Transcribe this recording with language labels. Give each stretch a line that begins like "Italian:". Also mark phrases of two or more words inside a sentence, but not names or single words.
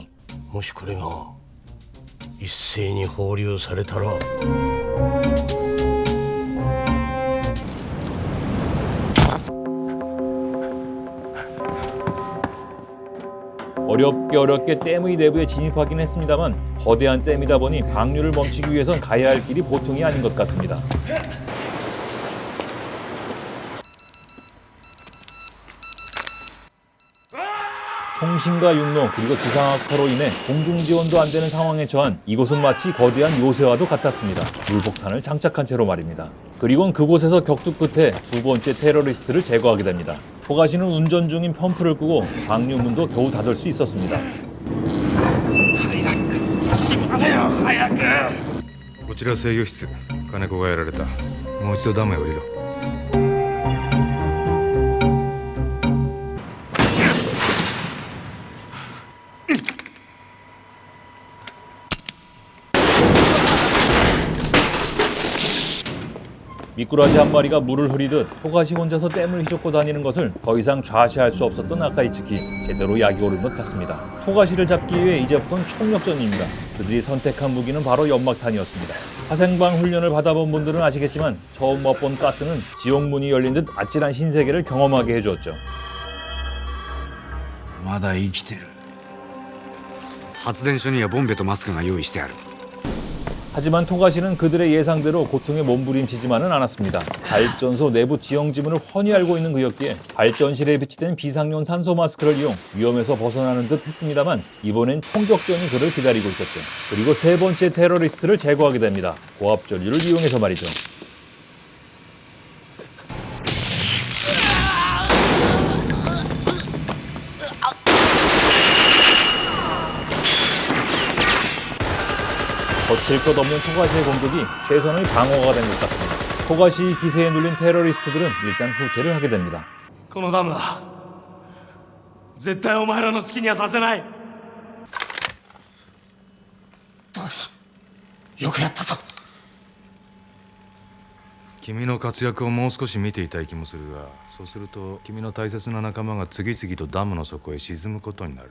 Japanese: もしこれが一斉に放流されたら
Korean: 어렵게 댐의 내부에 진입하긴 했습니다만 거대한 댐이다 보니 방류를 멈추기 위해선 가야 할 길이 보통이 아닌 것 같습니다. 통신과 육로 그리고 기상악화로 인해 공중 지원도 안 되는 상황에 처한 이곳은 마치 거대한 요새와도 같았습니다. 물폭탄을 장착한 채로 말입니다. 그리고는 그곳에서 격투 끝에 두 번째 테러리스트를 제거하게 됩니다. 토가시는 운전 중인 펌프를 끄고 방류문도 겨우 닫을 수 있었습니다.
Japanese: こちら制御室。金子がやられた。もう一度ダムへ降りろ。
Korean: 미꾸라지 한 마리가 물을 흐리듯 토가시 혼자서 댐을 휘젓고 다니는 것을 더 이상 좌시할 수 없었던 아카이츠키. 제대로 약이 오른 것 같습니다. 토가시를 잡기 위해 이제부터는 총력전입니다. 그들이 선택한 무기는 바로 연막탄이었습니다. 화생방 훈련을 받아본 분들은 아시겠지만 처음 맛본 가스는 지옥문이 열린 듯 아찔한 신세계를 경험하게 해주었죠.
Japanese: まだ生きてる。発電所にはボンベとマスクが用意してある。
Korean: 하지만 토가시는 그들의 예상대로 고통에 몸부림치지만은 않았습니다. 발전소 내부 지형 지문을 훤히 알고 있는 그였기에 발전실에 비치된 비상용 산소 마스크를 이용 위험에서 벗어나는 듯 했습니다만 이번엔 총격전이 그를 기다리고 있었죠. 그리고 세 번째 테러리스트를 제거하게 됩니다. 고압 전류를 이용해서 말이죠. 거칠 것 없는 토가시의 공격이 최선의 방어가 된 것 같습니다. 토가시 기세에 눌린 테러리스트들은 일단 후퇴를 하게 됩니다.
Japanese: このダムは絶対お前らの好きにはさせない。よくやったぞ。君の活躍をもう少し見ていたい気もするが、そうすると君の大切な仲間が次々とダムの底へ沈むことになる。